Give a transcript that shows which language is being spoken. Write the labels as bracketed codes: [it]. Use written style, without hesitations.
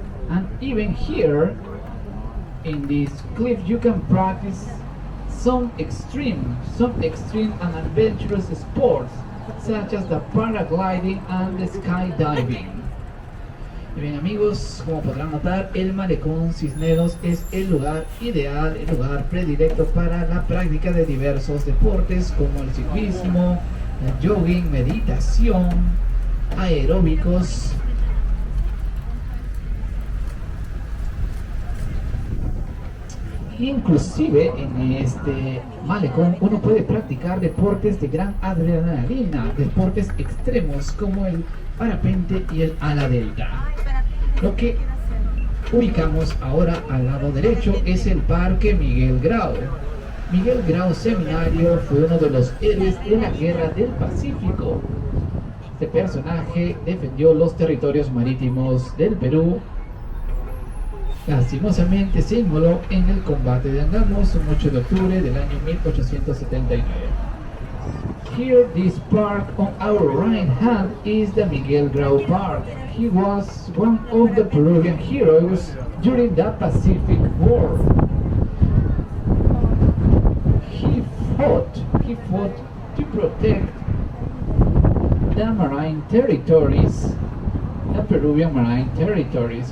[en] And even here in this cliff you can practice some extreme and adventurous sports such as the paragliding and the skydiving. [es] Y bien amigos, como podrán notar, el malecón Cisneros es el lugar ideal, el lugar predilecto para la práctica de diversos deportes como el ciclismo, el jogging, meditación, aeróbicos. Inclusive en este malecón uno puede practicar deportes de gran adrenalina, deportes extremos como el parapente y el ala delta. Lo que ubicamos ahora al lado derecho es el Parque Miguel Grau. Miguel Grau Seminario fue uno de los héroes de la Guerra del Pacífico. Este personaje defendió los territorios marítimos del Perú. Lastimosamente se inmoló en el combate de Angamos un 8 de octubre del año 1879. [en] Here, this park on our right hand is the Miguel Grau Park. He was one of the Peruvian heroes during the Pacific War. He fought to protect the marine territories, the Peruvian marine territories.